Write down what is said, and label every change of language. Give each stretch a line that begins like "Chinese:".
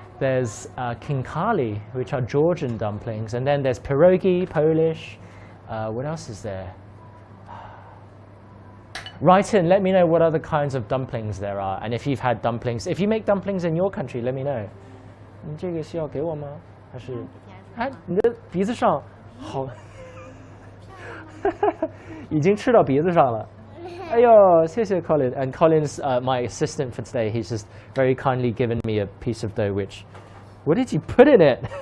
English: There's kinkali, which are Georgian dumplings. And then there's pierogi, Polish. What else is there? Write in, let me know what other kinds of dumplings there are. And if you've had dumplings, if you make dumplings in your country, let me know.
Chinese: 你这个是要给我吗？还是？哎，你的鼻子上好，已经吃到鼻子上了。哎呦，谢谢 Colin.
English: And Colin's my assistant for today. He's just very kindly given me a piece of dough. Which, what did you put in it?